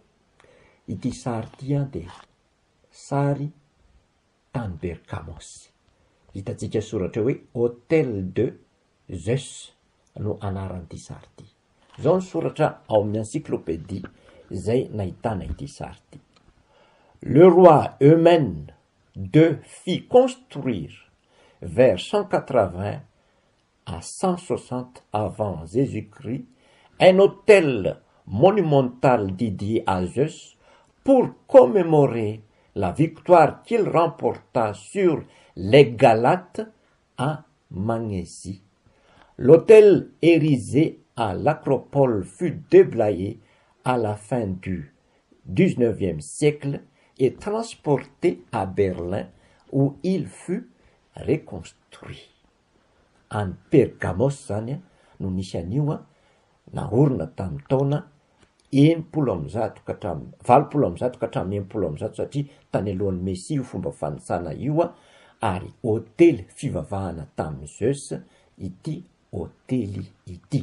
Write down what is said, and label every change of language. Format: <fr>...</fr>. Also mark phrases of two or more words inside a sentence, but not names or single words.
<mg>Ity sary ity dia sary tany Pergamos. Hitantsika soratra hoe</mg> <fr>Hôtel de Zeus</fr> <mg>no anaran'ity sary ity. Zao ny soratra ao amin'ny encyclopédie izay nahitana ity sary ity.</mg> <fr>Le roi Eumène II fit construire vers 180 à 160 avant Jésus-Christ un autel monumental dédié à Zeus pour commémorer la victoire qu'il remporta sur les Galates à Magnésie. L'autel érigé à l'Acropole fut déblayé à la fin du XIXe siècle et transporté à Berlin où il fut reconstruit.</fr> <mg>Any Pergamos zany no nisy anio naorina tamin'ny taona valopolo amby zato ka hatramin'ny 80 satria tany alohan'ny Mesia io fomba fanisana io ary hôtely fivavahana tamin'ny Zeus ity hôtely ity.</mg>